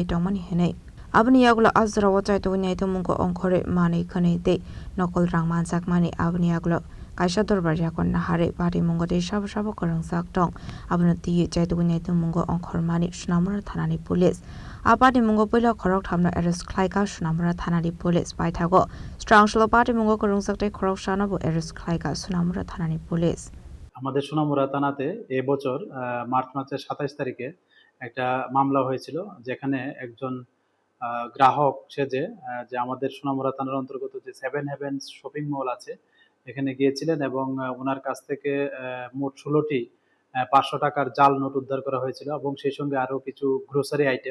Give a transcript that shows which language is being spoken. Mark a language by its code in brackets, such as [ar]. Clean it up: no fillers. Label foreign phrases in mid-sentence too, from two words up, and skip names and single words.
[trp] tongmani henai abni yagula azra wachai to nyai to mungo ongkhore mani khane te nokol rangman jakmani abni yagula Kaisa dorbar yakon nahare party mungo de sabo korongsak tong abno ti chai to nyai to mungo ongkhor mani Sunamura thanani police a party mungo poila khorok thamna arrest khlaika Sunamura thanani police pai thago strong shlo party mungo korongsak te khorok shana bo arrest khlaika Sunamura thanani police [bn] আমাদের সোনামুড়া থানাতে এই বছর মার্চ মাসের ২৭ তারিখে একটা মামলা হয়েছিল যেখানে একজন গ্রাহক সেজে যে আমাদের সোনামুড়া থানার অন্তর্গত যে 7 হেভেন্স শপিং মল আছে এখানে গিয়েছিলেন এবং ওনার কাছ থেকে মোট ১৬টি ৫০০ টাকার জাল নোট উদ্ধার করা হয়েছিল এবং সেই সঙ্গে আরও কিছু [en] grocery item.